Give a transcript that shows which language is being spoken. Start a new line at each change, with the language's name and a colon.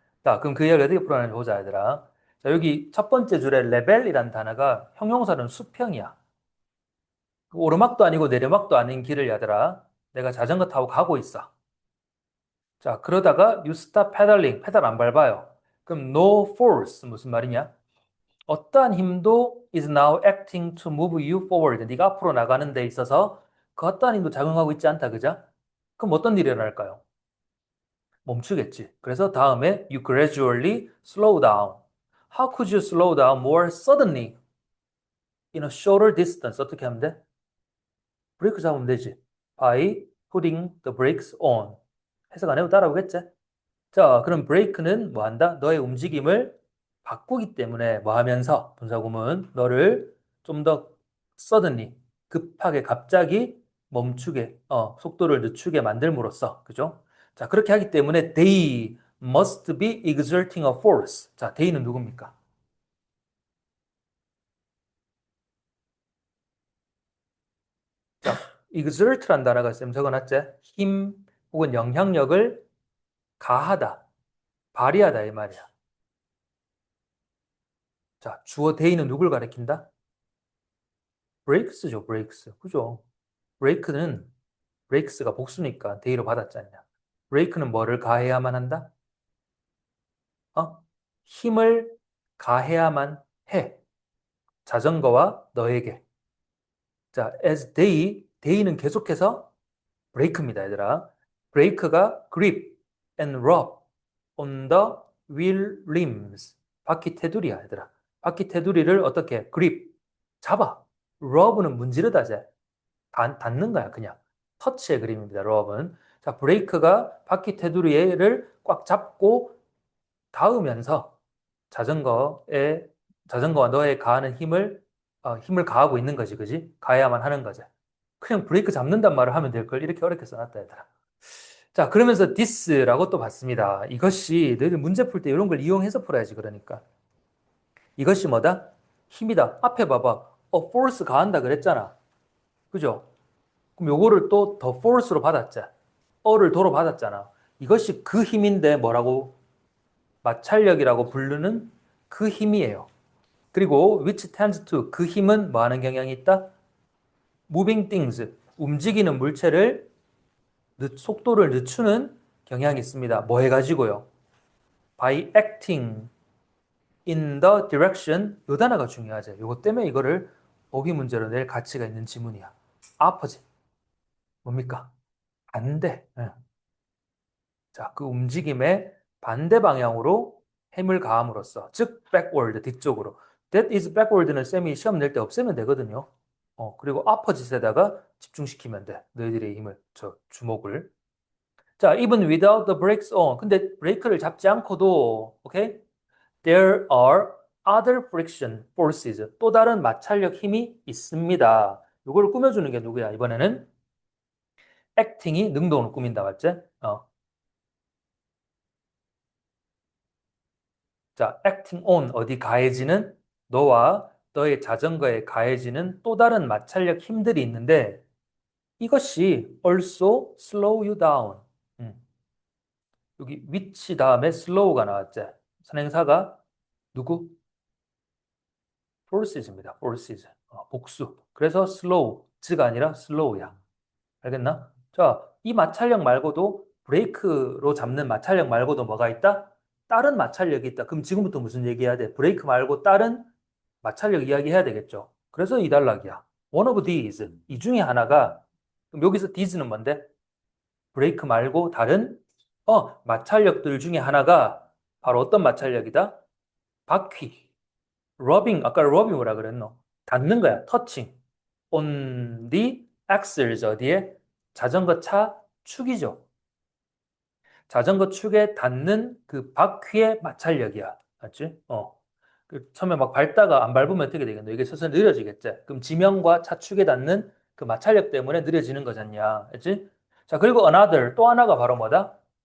Korean: 자, 그럼 그 이야기 어떻게 풀어내는지 보자, 얘들아. 자, 여기 첫 번째 줄에 레벨이란 단어가 형용사는 수평이야. 그 오르막도 아니고 내리막도 아닌 길을, 얘들아. 내가 자전거 타고 가고 있어. 자, 그러다가
English: you stop pedaling,
Korean: 페달 안 밟아요. 그럼
English: no force
Korean: 무슨 말이냐? 어떠한 힘도
English: is now acting to move you forward.
Korean: 네가 앞으로 나가는 데 있어서 그 어떠한 힘도 작용하고 있지 않다, 그죠? 그럼 어떤 일이 일어날까요? 멈추겠지. 그래서 다음에
English: you gradually slow down. How could you slow down more suddenly in a shorter distance?
Korean: 어떻게 하면 돼? 브레이크 잡으면 되지.
English: By putting the brakes on.
Korean: 해석 안 해도 따라오겠지? 자, 그럼 브레이크는 뭐 한다? 너의 움직임을 바꾸기 때문에 뭐 하면서 분사구문 너를 좀 더 suddenly 급하게 갑자기 멈추게 속도를 늦추게 만들므로써 그죠? 자, 그렇게 하기 때문에
English: they must be exerting a force.
Korean: 자, they는 누굽니까? 자, exert란 단어가 쌤 적어놨지? 힘 혹은 영향력을 가하다, 발휘하다 이 말이야. 자, 주어 they는 누굴 가리킨다? breaks죠, breaks. 그죠? break는 breaks가 복수니까 they로 받았잖냐. break는 뭐를 가해야만 한다? 힘을 가해야만 해. 자전거와 너에게. 자, as they는 계속해서 브레이크입니다, 얘들아.
English: 브레이크가 grip and rub on the wheel rims.
Korean: 바퀴 테두리야, 얘들아. 바퀴 테두리를 어떻게 grip 잡아. rub는 문지르다제. 닿는 거야, 그냥. 터치의 그림입니다, rub은. 자, 브레이크가 바퀴 테두리를 꽉 잡고 닿으면서 자전거에 자전거와 너에 가하는 힘을 가하고 있는 거지, 그지? 가해야만 하는 거지. 그냥 브레이크 잡는단 말을 하면 될 걸 이렇게 어렵게 써놨다, 얘들아. 자, 그러면서 this라고 또 봤습니다. 이것이 너희들 문제 풀 때 이런 걸 이용해서 풀어야지, 그러니까. 이것이 뭐다? 힘이다. 앞에 봐봐. force 가한다 그랬잖아. 그죠? 그럼 요거를 또 더 force로 받았지. 어를 도로 받았잖아. 이것이 그 힘인데 뭐라고? 마찰력이라고 부르는 그 힘이에요. 그리고
English: which tends to
Korean: 그 힘은 뭐 하는 경향이 있다?
English: moving things
Korean: 움직이는 물체를 속도를 늦추는 경향이 있습니다. 뭐 해가지고요?
English: by acting in the direction
Korean: 요 단어가 중요하죠. 요것 때문에 이거를 어휘 문제로 낼 가치가 있는 지문이야. opposite 뭡니까? 반대. 예. 자, 그 움직임의 반대 방향으로 힘을 가함으로써 즉 backward 뒤쪽으로
English: that is backward
Korean: 는 쌤이 시험 낼 때 없애면 되거든요. 그리고 opposite에다가 집중시키면 돼. 너희들의 힘을 주목을.
English: 자, even without the brakes on.
Korean: 근데 브레이크를 잡지 않고도 오케이?
English: There are other friction forces.
Korean: 또 다른 마찰력 힘이 있습니다. 이걸 꾸며주는 게 누구야? 이번에는 acting이 능동을 꾸민다, 맞지? 자,
English: acting on
Korean: 어디 가해지는 너와 너의 자전거에 가해지는 또 다른 마찰력 힘들이 있는데 이것이
English: also slow you down.
Korean: 음, 여기 which 다음에 slow가 나왔지. 선행사가 누구? forces입니다. forces. 복수. 그래서 slow가 아니라 slow야. 알겠나? 자, 이 마찰력 말고도 브레이크로 잡는 마찰력 말고도 뭐가 있다? 다른 마찰력이 있다. 그럼 지금부터 무슨 얘기해야 돼? 브레이크 말고 다른 마찰력 이야기해야 되겠죠. 그래서 이 단락이야.
English: One of these.
Korean: 이 중에 하나가 그럼 여기서 these는 뭔데? 브레이크 말고 다른 마찰력들 중에 하나가 바로 어떤 마찰력이다? 바퀴. 러빙. 아까 러빙 뭐라 그랬노? 닿는 거야. 터칭.
English: On the axles
Korean: 어디에? 자전거 차 축이죠. 자전거 축에 닿는 그 바퀴의 마찰력이야. 맞지? 처음에 막 밟다가 안 밟으면 어떻게 되겠노? 이게 서서히 느려지겠지? 그럼 지면과 차축에 닿는 그 마찰력 때문에 느려지는 거잖냐. 그치? 자, 그리고 another, 또 하나가 바로 뭐다?